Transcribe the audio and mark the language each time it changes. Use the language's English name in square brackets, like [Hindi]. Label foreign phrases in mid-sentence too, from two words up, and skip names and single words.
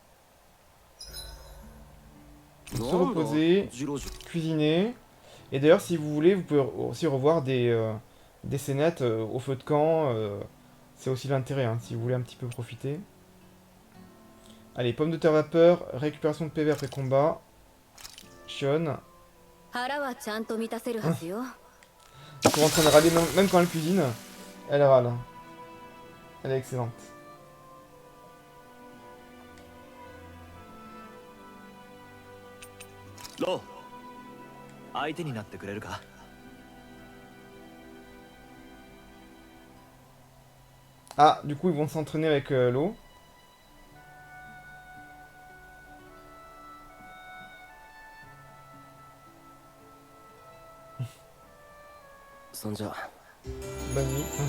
[French] Donc, se reposer, cuisiner. Et d'ailleurs, si vous voulez, vous pouvez aussi revoir des scénettes au feu de camp. C'est aussi l'intérêt, hein, si vous voulez un petit peu profiter. Allez, pomme de terre vapeur, récupération de PV après combat. Shion. [Japanese] 腹はちゃんと満たせるはずよ。 [French] Ils sont en train de râler, même quand elle cuisine, elle râle. Elle est excellente. [Japanese] Lo, 相手になってくれるか? [French] Ah, du coup, ils vont s'entraîner avec l'eau. Bonne nuit.